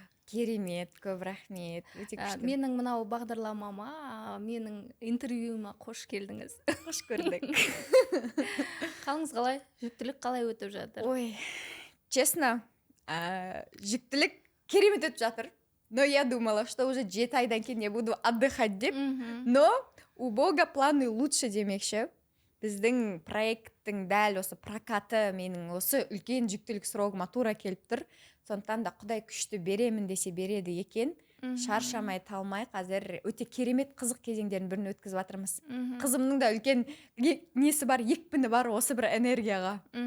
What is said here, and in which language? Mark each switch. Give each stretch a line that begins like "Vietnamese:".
Kazakh: Керемет, көп рахмет. Менің мынау бағдарламама, менің интервьюіма қош келдіңіз. Қош көрдік. Қалыңыз қалай? Жүктілік қалай өтіп жатыр? Ой,
Russian: честно,
Kazakh: жүктілік керемет өтіп жатыр.
Russian: Но я думала, что уже 7
Kazakh: айдан кейін
Russian: я буду отдыхать
Kazakh: деп.
Russian: Но у Бога планы лучше
Kazakh: демекші. Біздің проекттің дәл осы прокаты менің осы үлкен жүктілік срогыма тура келіп тұр. Сондықтан да Құдай күшті беремін десе береді екен. Шаршамай талмай қазір өте керемет қызық кезеңдерін бірін өткізіп жатырмыз. Қызымның да үлкен несі бар, екпіні бар осы бір энергияға.